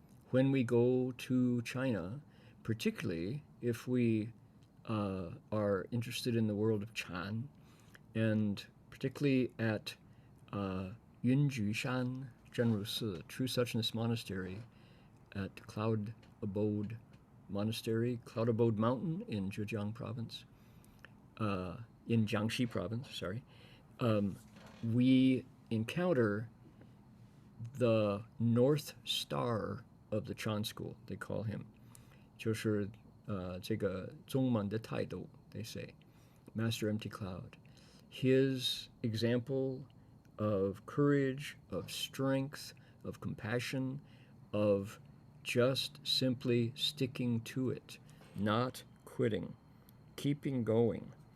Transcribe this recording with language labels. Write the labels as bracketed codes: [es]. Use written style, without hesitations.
[en] When we go to China, particularly if we are interested in the world of Chan, and particularly at Yunjushan Zhenrusi, True Suchness Monastery at Cloud Abode Monastery, Cloud Abode Mountain in Zhejiang Province, in Jiangxi Province, sorry, we encounter the North Star of the Chan School, they call him. [zh] 就是这个宗门的态度, [en] they say. Master Empty Cloud. His example of courage, of strength, of compassion, of just simply sticking to it, not quitting, keeping going.